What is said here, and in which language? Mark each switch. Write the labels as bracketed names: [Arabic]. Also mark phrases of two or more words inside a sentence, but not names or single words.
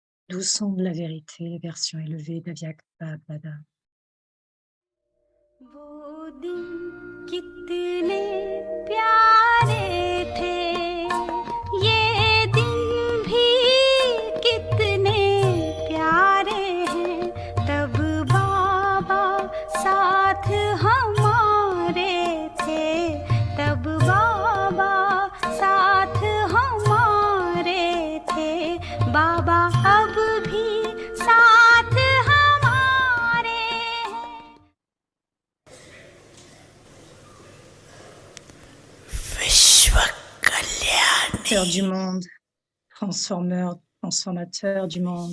[French] Doux son de la vérité, la version élevée d'Aviak Baba. [Hindi] वो दिन कितने प्यारे थे, ये दिन भी कितने प्यारे हैं। तब बाबा साथ हमारे थे, तब बाबा साथ हमारे थे। बाबा अब भी साथ हमारे हैं। [French] Créateur du monde, transformateur du monde.